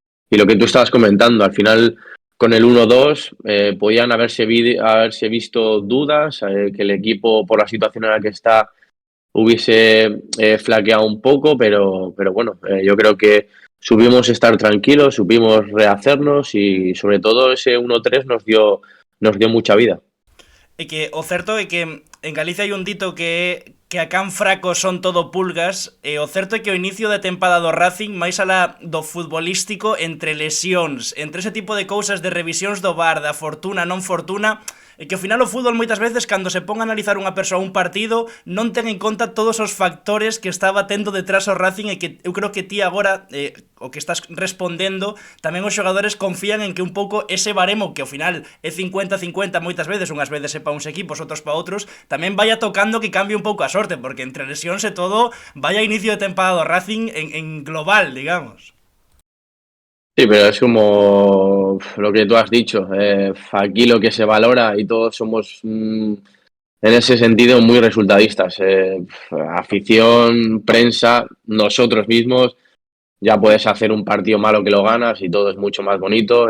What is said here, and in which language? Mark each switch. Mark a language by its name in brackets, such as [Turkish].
[Spanish] Y lo que tú estabas comentando, al final con el 1-2 podían haberse visto dudas, que el equipo por la situación en la que está hubiese flaqueado un poco, pero bueno, yo creo que supimos estar tranquilos, supimos rehacernos, y sobre todo ese 1-3 nos dio mucha vida. [Galician] E que o certo é que en Galicia hai un dito que a can fraco son todo pulgas, e o certo é que o inicio de tempada do Racing, máis alá do futbolístico, entre lesións, entre ese tipo de cousas de revisións do VAR, da fortuna, non fortuna, e que ao final o fútbol moitas veces cando se pon a analizar unha persoa un partido non ten en conta todos os factores que estaba tendo detrás o Racing, e que eu creo que ti agora o que estás respondendo tamén os xogadores confían en que un pouco ese baremo que ao final é 50-50 moitas veces, unhas veces é para uns equipos, outros para outros, tamén vaya tocando que cambie un pouco a sorte, porque entre lesións e todo vaya inicio de tempada do Racing en global, digamos. [Spanish] Sí, pero es como lo que tú has dicho. Aquí lo que se valora, y todos somos en ese sentido muy resultadistas. Afición, prensa, nosotros mismos, ya puedes hacer un partido malo que lo ganas y todo es mucho más bonito.